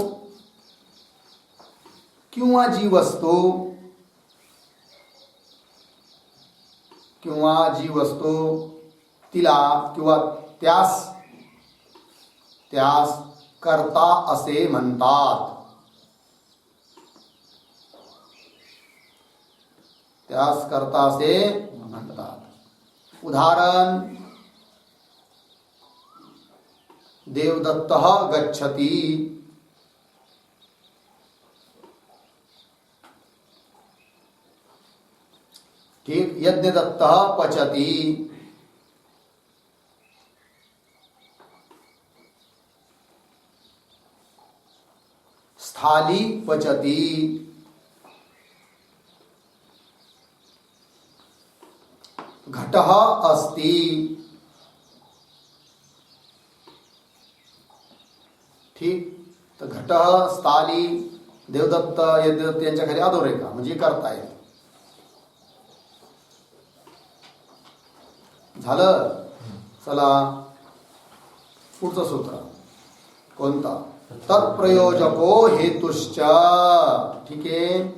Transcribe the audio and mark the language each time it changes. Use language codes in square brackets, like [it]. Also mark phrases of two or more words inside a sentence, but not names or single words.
[mr] किंवा जी वस्तू तिला किंवा त्यास कर्ता असे म्हणतात. [sa] उदाहरण देवदत्तः गच्छति. [mr] ठीक. [sa] यज्ञदत्तः पचति. स्थाली पचति. घटः अस्ति. [mr] ठीक. तर घटः स्थाली देवदत्त यज्ञदत्त यांच्या खाली अधोरेखा म्हणजे करता येईल. झालं. चला पुढचं सूत्र कोणता? [sa] तत्प्रयोजको हेतुश्च. [mr] ठीक आहे.